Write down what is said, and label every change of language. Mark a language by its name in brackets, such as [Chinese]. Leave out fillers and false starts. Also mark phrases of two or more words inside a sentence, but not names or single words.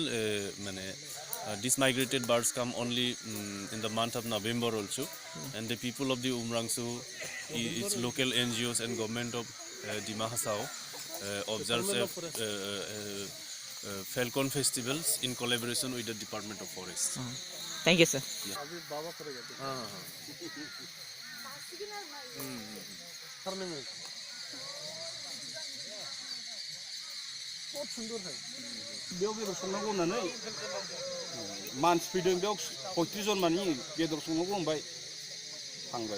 [English] These migrated birds come only in the month of November also. And the people of the UMARANGSO, its local NGOs and government of Dimahasao observes falcon festivals in collaboration with the Department of Forest. Thank you, sir. [Bodo] बेयाव बेदर संनांगौ होननानै मानसि फैदों बेयाव 35 जन मानि बेदर संनांगौ होनबाय थांबाय